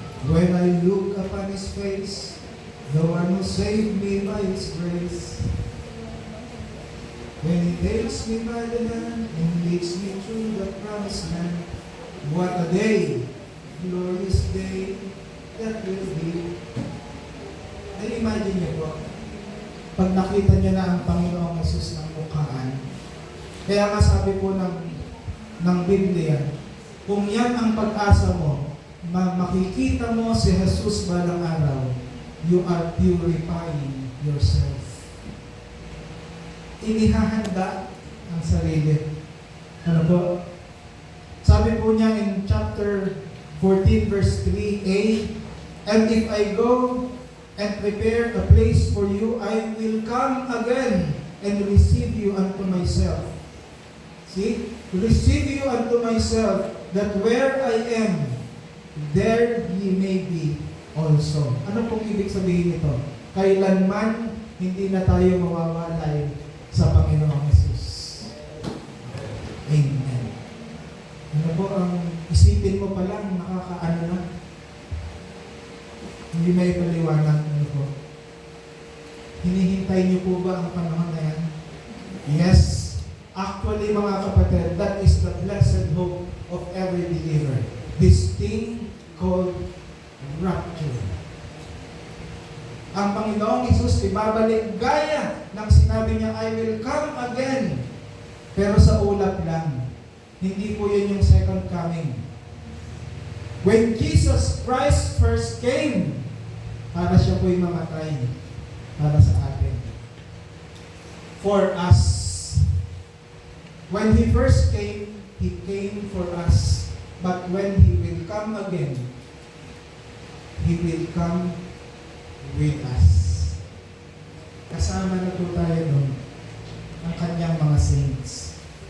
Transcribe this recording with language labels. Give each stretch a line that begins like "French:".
English: When I look upon His face, the one who saved me by His grace. When He takes me by the hand and leads me through the promised land, what a day, glorious day that will be.
Filipino: Na-imagine niyo po, pag nakita niyo na ang Panginoong Jesus ng mukhaan, kaya nga sabi po ng Biblia, kung yan ang pag-asa mo, makikita mo si Jesus balang araw,
English: you are purifying yourself.
Filipino: Inihahanda ang sarili. Ano po? Sabi po niya
English: in chapter 14 verse 3a, and if I go and prepare a place for you, I will come again and receive you unto myself. See? Receive you unto myself, that where I am, there ye may be also.
Filipino: Ano pong ibig sabihin nito? Kailanman hindi na tayo mawawalay sa Panginoong Jesus. Amen. Ano po ang isipin mo pa lang, nakakaano na? Hindi may paliwanag. Ano po? Hinihintay niyo po ba ang panahon na yan? Yes. Actually,
English: Actually,
Filipino: mga kapatid,
English: that is the blessed hope of every believer. This thing called rapture.
Filipino: Ang Panginoong Hesus ibabalik gaya ng sinabi niya,
English: I will come again.
Filipino: Pero sa ulap lang. Hindi po yun yung second coming.
English: When Jesus Christ first came,
Filipino: para siya po'y mamatay para sa atin. For us.
English: When He first came, He came for us. But when He will come again, He will come with us.
Filipino: Kasama na po tayo nun ang kanyang mga saints.